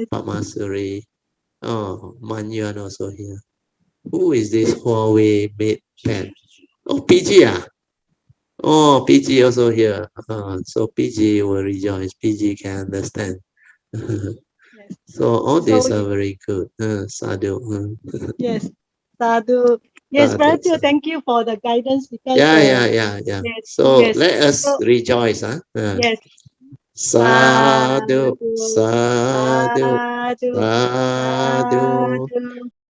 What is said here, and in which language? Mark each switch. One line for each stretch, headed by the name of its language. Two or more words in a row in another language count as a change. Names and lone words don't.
English: Pamasuri. Oh, Man Yuan also here. Who is this Huawei mate pen? Oh, PG ah. Oh, PG also here. So PG will rejoice. PG can understand. Yes. So all So these are very good. Sadhu. yes, sadhu. Yes, Sadhu. very few. Thank you for the guidance because Yeah. So yes. let us So rejoice. yes,
Pali: Sadhu, sadhu, sadhu, sadhu, sadhu. sadhu.